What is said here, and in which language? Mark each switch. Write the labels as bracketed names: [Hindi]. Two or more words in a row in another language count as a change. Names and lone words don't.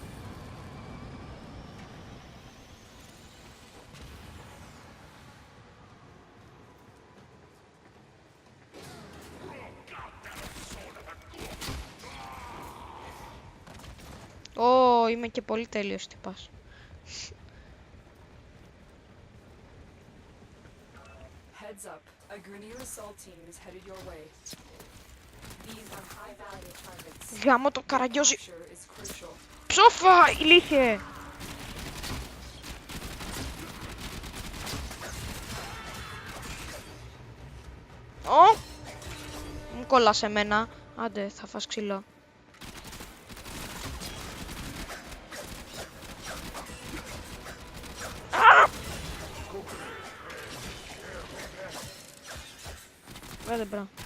[Greek] Ω, είμαι και πολύ τέλειος τυπάς. [English] Heads up, a Grineer assault team is headed your way. These are high value targets. [Greek] Γάμο το καραγκιόζη. [English] Capture is crucial. [Greek] Ψόφα, ηλίθιε. Ω, μου κόλλασε εμένα. Άντε, θα φας ξύλο. Άντε, μπράβο.